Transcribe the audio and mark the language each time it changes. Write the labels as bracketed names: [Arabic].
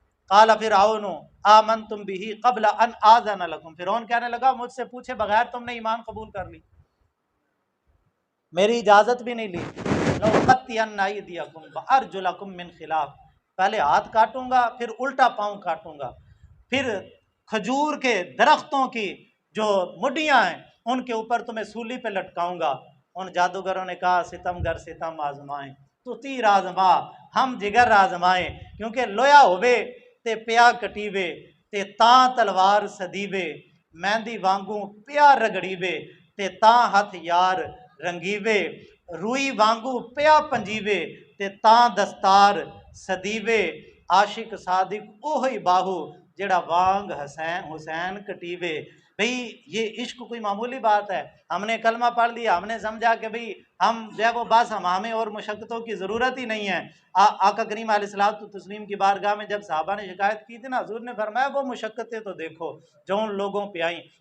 [Arabic] قال فرعون آمنتم به قبل ان آذن لکم، [Urdu] فرعون کہنے لگا مجھ سے پوچھے بغیر تم نے ایمان قبول کر لی، میری اجازت بھی نہیں لی. [Arabic] لَأُقَطِّعَنَّ أَيْدِيَكُمْ وَأَرْجُلَكُمْ مِنْ خِلَافٍ، [Urdu] پہلے ہاتھ کاٹوں گا، پھر الٹا پاؤں کاٹوں گا، پھر کھجور کے درختوں کی جو مڈیاں ہیں ان کے اوپر تمہیں سولی پہ لٹکاؤں گا. ان جادوگروں نے کہا ستم گر ستم آزمائیں، تو تیر آزما ہم جگر آزمائیں، [Punjabi] کیونکہ لویا ہوئے تے پیا کٹیوے تے تاں تلوار سدیوے، مہندی وانگوں پیا رگڑیوے تے تاں ہتھ یار رنگیوے، روئی وانگو پیا پنجیوے تے تاں دستار سدیوے، عاشق صادق اوہی باہو جڑا وانگ حسین کٹیوے. [Urdu] بھئی یہ عشق کوئی معمولی بات ہے؟ ہم نے کلمہ پڑھ لیا، ہم نے سمجھا کہ بھئی ہم جو ہے وہ بس ہمیں اور مشقتوں کی ضرورت ہی نہیں ہے. آقا کریم علیہ الصلوۃ والتسلیم کی بارگاہ میں جب صحابہ نے شکایت کی تھی نا، حضور نے فرمایا وہ مشقتیں تو دیکھو جو ان لوگوں پہ آئیں.